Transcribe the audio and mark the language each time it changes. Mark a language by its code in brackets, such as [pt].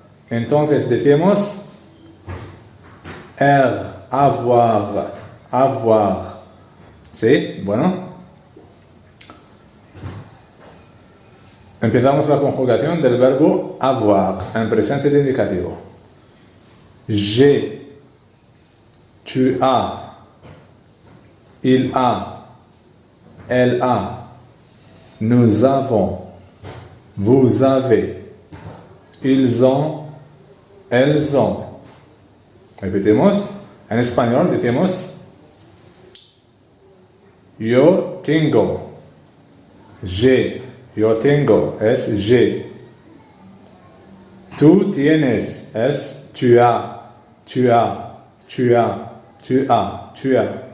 [es] Entonces decimos R, avoir, avoir. ¿Sí? Bueno. Empezamos la conjugación del verbo avoir en presente de indicativo. [fr] J'ai, tu as, il a, elle a, nous avons, vous avez, ils ont, elles ont. [es] Repetimos. En español decimos yo tengo, [fr] j'ai. [es] Yo tengo es [fr] j'ai. [es] Tú tienes es [fr] tu as, tu as, [es] tu as, tu as, tu as.